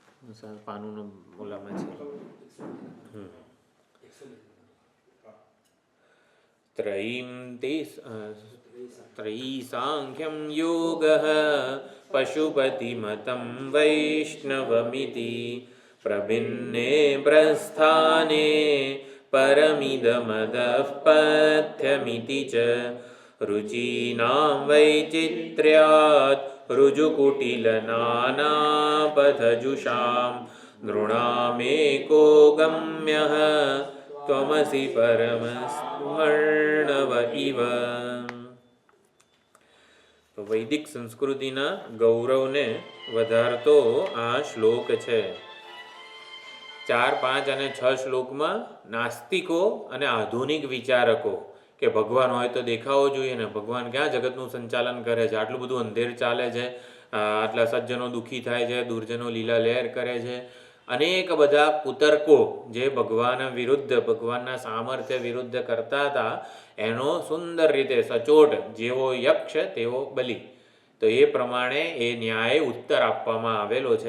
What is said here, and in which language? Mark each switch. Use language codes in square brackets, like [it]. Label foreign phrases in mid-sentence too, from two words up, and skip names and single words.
[gu] પાનુંનો ઓલામાં છે. [sa] ત્રયી સાંખ્યમ યોગ પશુપતિમતમ વૈષ્ણવમિતિ પ્રભિન્ને પ્રસ્થાને પરમિદમદઃ પથ્યમિતિ ચ રુચિનાં વૈચિત્ર્યાत् ऋजुकुटिलनानापथजुषां नृणामेको गम्यः त्वमसि परमस्मर्णव इव. [gu] તો વૈદિક સંસ્કૃતિના ગૌરવને વધારતો આ શ્લોક છે. 4, 5 અને 6 શ્લોકમાં નાસ્તિકો અને આધુનિક વિચારકો કે ભગવાન હોય તો દેખાવો જોઈએ ને, ભગવાન ક્યાં જગતનું સંચાલન કરે છે, આટલું બધું અંધેર ચાલે છે, આટલા સજ્જનો દુઃખી થાય છે, દુર્જનો લીલા લહેર કરે છે, અનેક બધા કુતર્કો જે ભગવાન વિરુદ્ધ, ભગવાનના સામર્થ્ય વિરુદ્ધ કરતા હતા, એનો સુંદર રીતે સચોટ જેવો યક્ષ તેવો બલિ, તો એ પ્રમાણે એ ન્યાય ઉત્તર આપવામાં આવેલો છે.